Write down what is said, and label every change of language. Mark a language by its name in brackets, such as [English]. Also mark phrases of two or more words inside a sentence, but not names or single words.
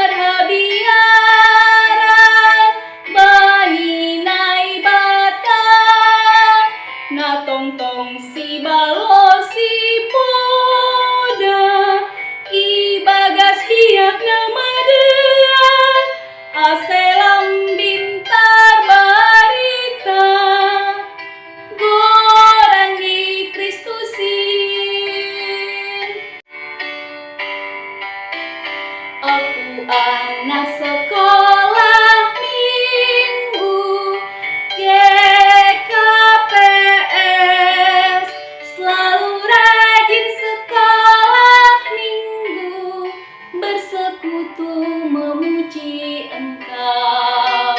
[Batak Simalungun] marhabiaran, bani naibata, na tongtong si balo si poda, ibagas hiak na madean, aselam bintar barita, goran di Kristusin. [Indonesian] Aku anak sekolah minggu GKPS, selalu rajin sekolah minggu, bersekutu memuji Engkau.